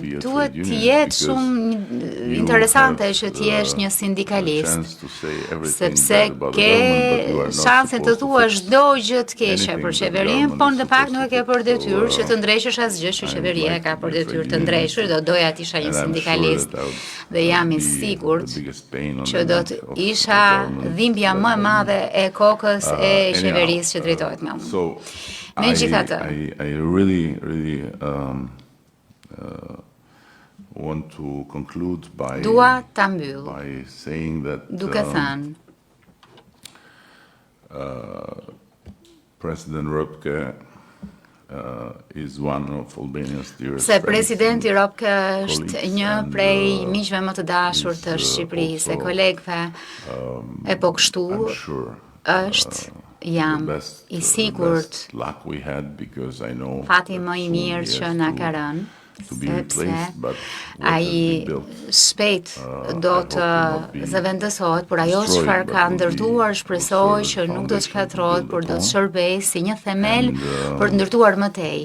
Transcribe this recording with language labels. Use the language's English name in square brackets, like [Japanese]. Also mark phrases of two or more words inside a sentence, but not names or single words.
[Albanian] Duhet të jetë shumë interesante që të jesh një sindikalist, sepse ke shansin të thuash çdo gjë të keqe për qeverinë, por në fakt nuk e ke për detyrë që të ndreshësh asgjë që qeveria ka për detyrë të ndreshur. Do doja të isha një sindikalist dhe jam i sigurt që do të isha dhimbja më e madhe e kokës e qeverisë që drejtohet me unë. Megjithatë, [English] I really want to conclude by saying that President Ropke is one of Albania's dearest [Albanian] se presidenti Ropke është një prej miqve më të dashur të Shqipërisë, e kolegëve, e po kështu është jam i sigurt fati më i mirë që na ka rënë, sepse ai shpejt do të zëvendësohet, por ajo çfarë ka ndërtuar shpresoj që nuk do të shkatërrohet, por do të shërbejë si një themel për të ndërtuar më tej.